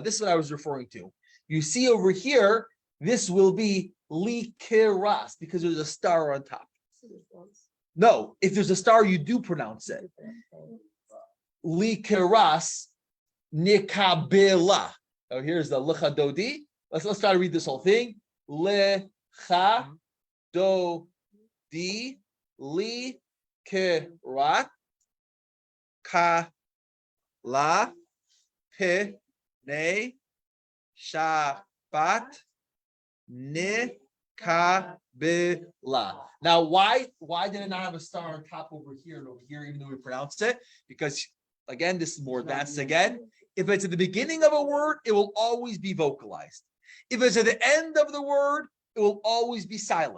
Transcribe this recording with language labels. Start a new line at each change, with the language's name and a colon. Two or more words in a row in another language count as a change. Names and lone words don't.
English: This is what I was referring to. You see over here, this will be likeras because there's a star on top. No, if there's a star, you do pronounce it.
Hebrew: לקראת נקבלה.
English: Oh, here's the lecha dodi. Let's try to read this whole thing.
Hebrew: לכה דודי לקראת כ לה פ ני שבת נ קבלה.
English: Now, why did it not have a star on top over here and over here, even though we pronounced it? Because again, this is more advanced again. If it's at the beginning of a word, it will always be vocalized. If it's at the end of the word, it will always be silent.